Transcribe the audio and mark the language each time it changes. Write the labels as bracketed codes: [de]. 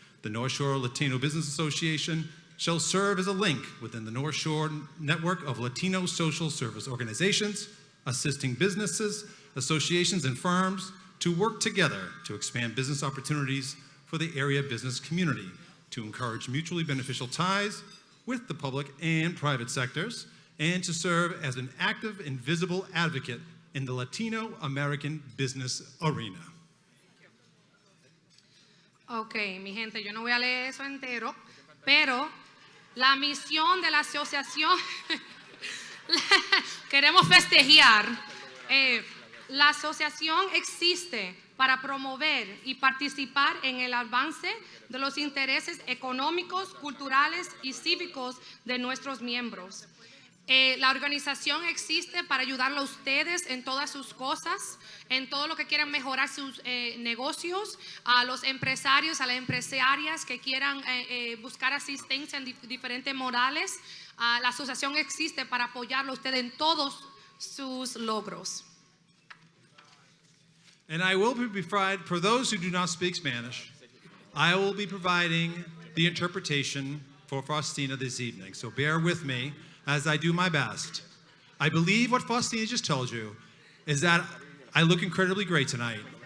[en] The North Shore Latino Business Association shall serve as a link within the North Shore network of Latino social service organizations, assisting businesses, associations, and firms to work together to expand business opportunities for the area business community, to encourage mutually beneficial ties with the public and private sectors, and to serve as an active and visible advocate in the Latino-American business arena. [es] Ok, mi gente, yo no voy a leer eso entero, pero la misión de la asociación, queremos festejar. La asociación existe para promover y participar en el avance de los intereses económicos, culturales y cívicos de nuestros miembros. La organización existe para ayudarle a ustedes en todas sus cosas, en todo lo que quieran mejorar sus negocios, a los empresarios, a las empresarias que quieran buscar asistencia en diferentes modales. La asociación existe para apoyarlo a ustedes en todos sus logros. [en] And I will be providing, for those who do not speak Spanish, I will be providing the interpretation for Faustina this evening. So bear with me as I do my best. I believe what Faustina just told you is that I look incredibly great tonight.